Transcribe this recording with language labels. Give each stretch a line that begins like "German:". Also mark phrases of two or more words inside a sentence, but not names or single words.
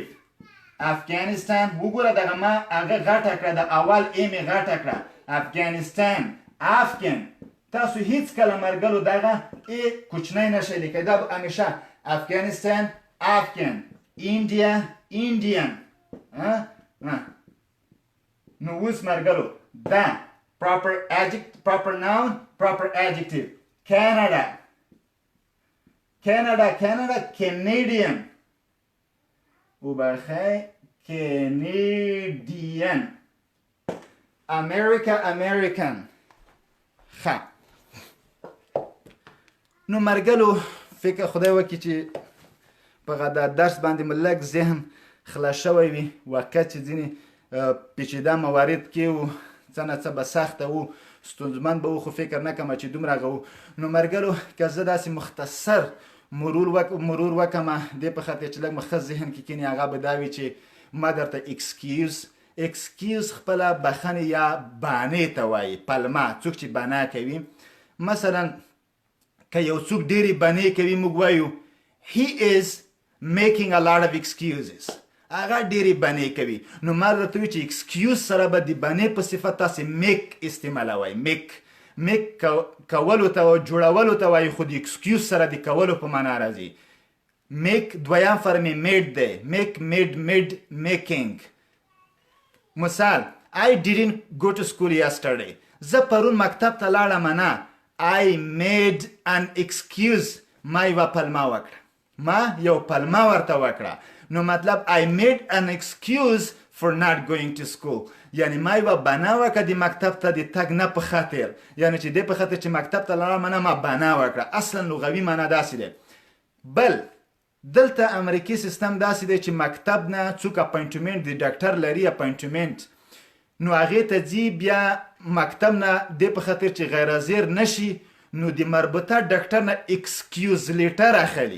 Pashto: افغانستان وګوره دغه ما هغه غټه کړه، د اول ای مې غټه کړه، افغانستان، افغان. تاسو هیڅ کله مرګلو دغه ای کوچنی نشئ لیکئ، دا به همیشه افغانستان، افغان، انډیا، انډین. نو اوس مرګلو دا
English: proper noun, proper adjective. Canada, Canadian.
Pashto: وبخی Canadian.
English: America, American.
Pashto: نو مرګلو فکر خدای وکړي چې په درس باندې مو لږ ذهن خلاص شوی وي. واقع چې ځینې پیچیده موارد کې و، څه نه څه به سخته و، ستونزمن به و، خو فکر نه کوم چې دومره هغه و. نو مرګلو که زه داسې مختصر مرور وکړم دې په خاطر چې لږ مو ښه ذهن کې کیني، هغه به دا وي چې ما درته اکسکیوز خپله بخښنې یا بانې ته وایي، پلمه، څوک چې بنا کوي. مثلا که یو څوک ډېرې بانې کوي موږ وایو
English: he is making a lot of excuses.
Pashto: هغه ډېرې بنې کوي. نو ما درته وایي چې excuse سره به د بنې په صفت تاسې make استعمالوئ. make کولو ته جوړولو ته وایي، خو د excuse سره د کولو په معنا راځي.
English: make
Pashto: دویم فرم
English: made دی. make made making.
Pashto: مثال
English: I didn't go to school yesterday.
Pashto: زه پرون مکتب ته لاړم نه.
English: I made an excuse.
Pashto: ما یوه پلمه وکړه. ما یو پلمه ورته وکړه. نو مطلب
English: I made an excuse for not going to school.
Pashto: یعنی ما یوه بنا وکړه د مکتب ته د تګ نه په خاطر، یعنی چې دې په خاطر چې مکتب ته لاړم نه ما بنا وکړه. اصلا لغوي معنا داسې دی. بل دلته امریکي سیستم داسې دی چې مکتب نه څوک اپاینټمنټ د ډاکټر لري اپاینټمنټ، نو هغې ته ځي بیا مکتب نه دې په خاطر چې غیر حاضر نشي، نو د مربوطه ډاکټر نه
English: excuse letter
Pashto: اخلي.